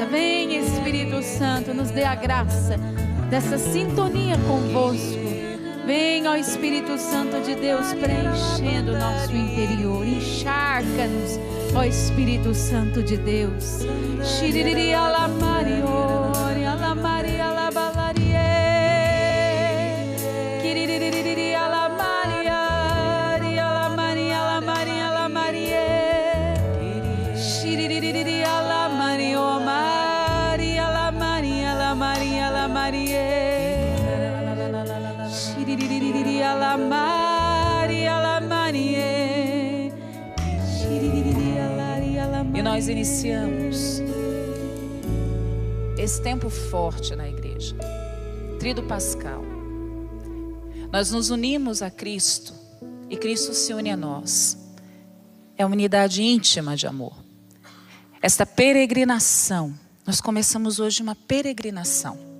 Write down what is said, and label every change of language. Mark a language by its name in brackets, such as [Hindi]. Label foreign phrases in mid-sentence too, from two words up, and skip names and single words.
[Portuguese] Vem, Espírito Santo, nos dê a graça dessa sintonia convosco. Vem, ó Espírito Santo de Deus, preenchendo o nosso interior. Encharca-nos, ó Espírito Santo de Deus. Shiriri alamariori, alamari alabalarie. Kiririri alamariari, alamari alamari alamarie. Shiriri alamari omari, alamari alamari alamarie. Shiriri alamari alamarie. Shiriri alari alamarie. E nós iniciamos esse tempo forte na igreja, Tríduo Pascal. Nós nos unimos a Cristo e Cristo se une a nós. É uma unidade íntima de amor. Esta peregrinação, nós começamos hoje uma peregrinação.